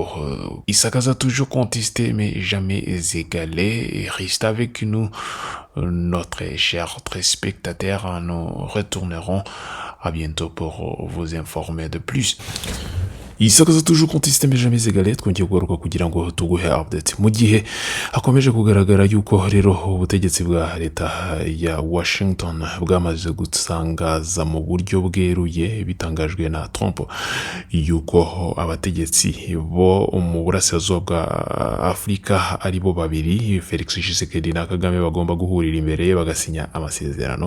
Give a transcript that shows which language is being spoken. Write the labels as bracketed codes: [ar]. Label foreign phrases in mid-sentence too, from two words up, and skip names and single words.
[fr] Isakaza toujours contesté mais jamais égalé. Et reste avec nous, notre cher téléspectateur. Nous retournerons à bientôt pour vous informer de plus. Isakaza toujours contesté mais jamais égalé, [rw] twongeye kugaruka kugira ngo tuguhe update mu gihe hakomeje kugaragara yuko rero ubutegetsi bwa leta ya Washington bwamaze gutangaza mu buryo bweruye bitangajwe na Trump yuko abategetsi bo mu burasirazuba bwa Afurika ari bo babiri, Felix Tshisekedi na Kagame, bagomba guhurira imbere bagasinya amasezerano.